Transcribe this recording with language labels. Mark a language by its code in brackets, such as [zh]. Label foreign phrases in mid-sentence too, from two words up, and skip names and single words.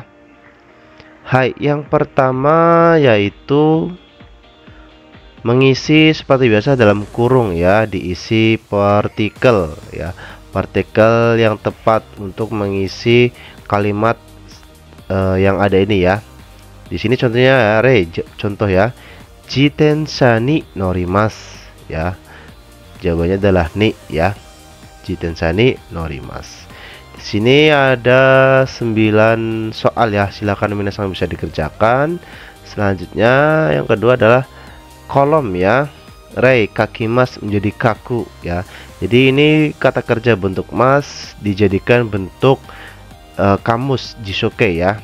[id] Hai, yang pertama yaitu mengisi seperti biasa dalam kurung ya, diisi partikel ya. Partikel yang tepat untuk mengisi kalimat yang ada ini ya. Di sini contohnya contoh ya. [ja] 自転車に乗ります ya. [id] Jawabannya adalah ni ya. [ja] 自転車に乗ります. [id] Di sini ada 9 soal ya. Silakan minasan bisa dikerjakan. Selanjutnya yang kedua adalah kolom ya. [ja] 例 書きます [id] menjadi kaku ya. Jadi ini kata kerja bentuk mas dijadikan bentuk kamus jisoke ya.